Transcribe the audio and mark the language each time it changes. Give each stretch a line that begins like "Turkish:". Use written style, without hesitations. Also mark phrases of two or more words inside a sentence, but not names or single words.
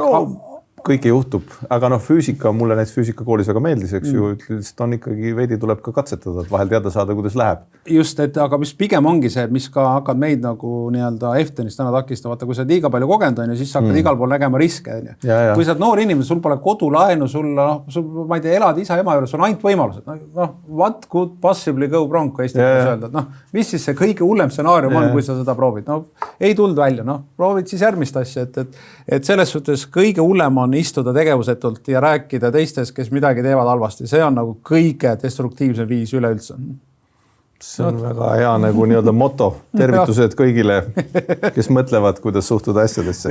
Estonian: kõike juhtub, aga füüsika, mulle näiteks füüsikakoolis väga meeldis, eks ju, on ikkagi veidi tuleb ka katsetada, et vahel teada saada, kuidas läheb. Just, et aga mis pigem ongi see, mis ka hakkad meid nagu nii-öelda Eftenist täna takistavad, kui sa liiga palju kogenud on ja siis sa hakkad igal pool nägema riske. Kui sa oled noor inimene, sul pole kodulaenu, ma ei tea, elad isa ema juures, on ainult võimalused.
English: What could possibly go wrong,
Estonian: kui Eesti öelda. Mis siis see kõige hullem stsenaarium on, kui sa seda proovid? Ei tuld välja, proovid siis järgmist asja, et selles suhtes kõige hullem on istuda tegevusetult ja rääkida teistes, kes midagi teevad halvasti. See on nagu kõige destruktiivsem viis üleüldse. See on väga hea nagu nii-öelda moto. Tervitused kõigile, kes mõtlevad, kuidas suhtuda asjadesse.